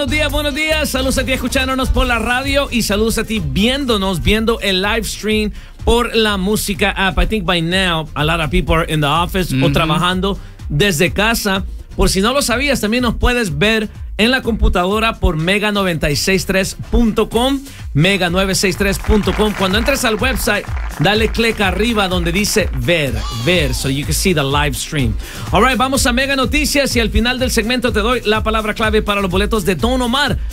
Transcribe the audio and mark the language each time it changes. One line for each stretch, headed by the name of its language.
Spanish: Buenos días, saludos a ti escuchándonos por la radio y saludos a ti viéndonos, viendo el live stream por la música app.
English: I think by now a lot of people are in the office
Spanish: o trabajando desde casa. Por si no lo sabías, también nos puedes ver en la computadora por mega963.com, mega963.com. Cuando entres al website, dale click arriba donde dice ver,
English: so you can see the live stream. All right,
Spanish: vamos a Mega Noticias y al final del segmento te doy la palabra clave para los boletos de Don Omar.